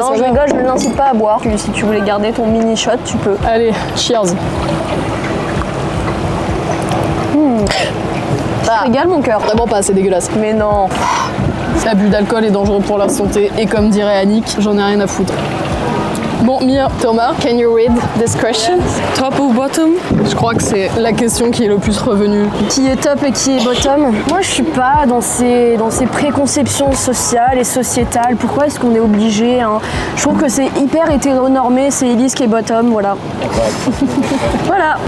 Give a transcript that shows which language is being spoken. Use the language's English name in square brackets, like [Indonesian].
[French] non, je rigole, je ne l'incite pas à boire. Si tu voulais garder ton mini shot, tu peux. Allez, cheers. Ça régale mon cœur. Vraiment pas, c'est dégueulasse. Mais non. L'abus d'alcool est dangereux pour la santé et comme dirait Annick, j'en ai rien à foutre. [English] Bon, Mia, Thomas, can you read this question? [French] Top ou bottom? Je crois que c'est la question qui est le plus revenue. Qui est top et qui est bottom? Moi, je suis pas dans ces préconceptions sociales et sociétales. Pourquoi est-ce qu'on est obligé hein? Je trouve que c'est hyper hétéronormé. C'est Elise qui est bottom, voilà. Voilà.